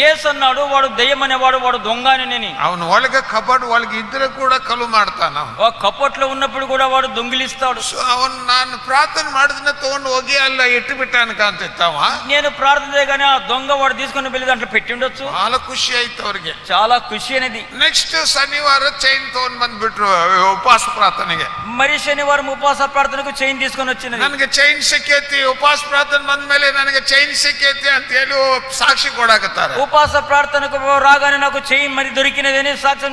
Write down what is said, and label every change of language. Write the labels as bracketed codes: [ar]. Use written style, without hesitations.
[te] యేసు అన్నాడు వాడు దెయ్యం అనేవాడు, వాడు దొంగ అని. నేను [kn] ಅವನ ಒಳಗೆ ಕಬರ್ಡ್ ಒಳಗೆ ಇದ್ರೆ ಕೂಡ ಕಲ್ಲು ಮಾಡ್ತಾನ. [te] ఆ కప్పట్లో ఉన్నప్పుడు కూడా వాడు దొంగిలిస్తాడు. [kn] ಸೊ ಅವನ್ ನಾನು ಪ್ರಾರ್ಥನೆ ಮಾಡಿದ್ನ ತಗೊಂಡು ಹೋಗಿ ಅಲ್ಲ ಇಟ್ಟು ಬಿಟ್ಟಾನ ಕಾಂತಿತ್ತವ. [te] నేను ప్రార్థన చేయగానే ఆ దొంగ వాడు తీసుకుని వెళ్ళి దాంట్లో పెట్టి ఉండొచ్చు. [kn] ಬಹಳ ಖುಷಿ ಆಯ್ತು ಅವ್ರಿಗೆ, [te] చాలా ఖుషి అనేది. [kn] ನೆಕ್ಸ್ಟ್ ಶನಿವಾರ ಚೈನ್ ತಗೊಂಡ್ ಬಂದ್ಬಿಟ್ರು ಉಪವಾಸ ಪ್ರಾರ್ಥನೆಗೆ. [te] మరి శనివారం ఉపవాస ప్రార్థనకు చైన్ తీసుకొని వచ్చినది. [kn] ನನಗೆ ಚೈನ್ ಸಿಕ್ಕೈತಿ, ಉಪವಾಸ ಪ್ರಾರ್ಥನೆ ಬಂದ್ಮೇಲೆ ನನಗೆ ಚೈನ್ ಸಿಕ್ಕೈತಿ ಅಂತ ಹೇಳಿ ಸಾಕ್ಷಿ ಕೊಡಾಕತ್ತಾರೆ. [te] ఉపవాస ప్రార్థనకు రాగానే నాకు చైన్ మరి దొరికినది అని సాక్ష్యం